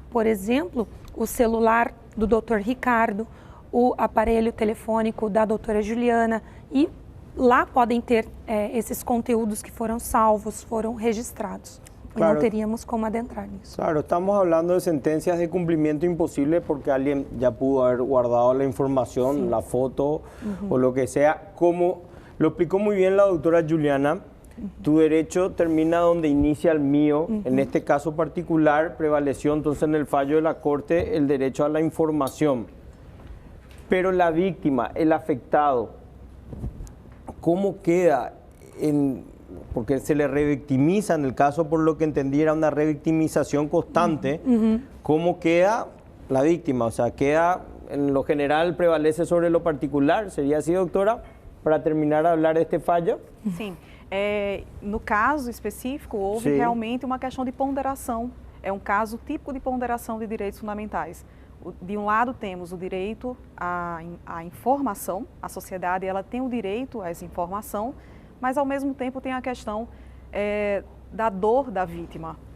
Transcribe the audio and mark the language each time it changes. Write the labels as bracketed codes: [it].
[pt] por exemplo, o celular do Dr. Ricardo, o aparelho telefônico da doutora Juliana, e lá podem ter esses conteúdos que foram salvos, foram registrados. Claro. E não teríamos como adentrar nisso. [es] Claro, estamos hablando de sentencias de cumplimiento imposible porque alguien ya pudo haber guardado la información, sí, la foto o lo que sea. Como lo explicó muy bien la doctora Juliana, tu derecho termina donde inicia el mío. En este caso particular prevaleció entonces en el fallo de la Corte el derecho a la información. Pero la víctima, el afectado, ¿cómo queda porque se le revictimiza en el caso, por lo que entendí, era una revictimización constante? ¿Cómo queda la víctima? O sea, queda, en lo general, prevalece sobre lo particular. ¿Sería así, doctora? Para terminar de hablar de este fallo. [pt] Sim. No caso específico, houve Sim. realmente uma questão de ponderação. É um caso típico de ponderação de direitos fundamentais. De um lado temos o direito à informação, a sociedade ela tem o direito a essa informação, mas ao mesmo tempo tem a questão da dor da vítima.